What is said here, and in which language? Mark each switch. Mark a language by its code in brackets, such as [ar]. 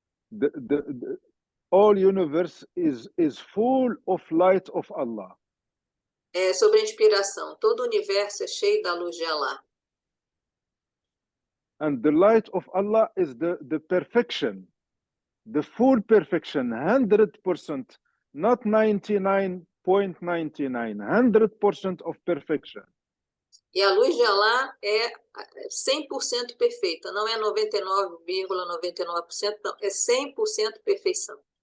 [en] The all universe is full of light of Allah. [pt] Sobre a inspiração. Todo o universo é cheio da luz de Allah. [en] And the light of Allah is the perfection, the full perfection, 100%, not 99.99, 100% of perfection. [pt] E a luz de Allah é 100% perfeita, não é 99,99%, não, é 100% perfeição.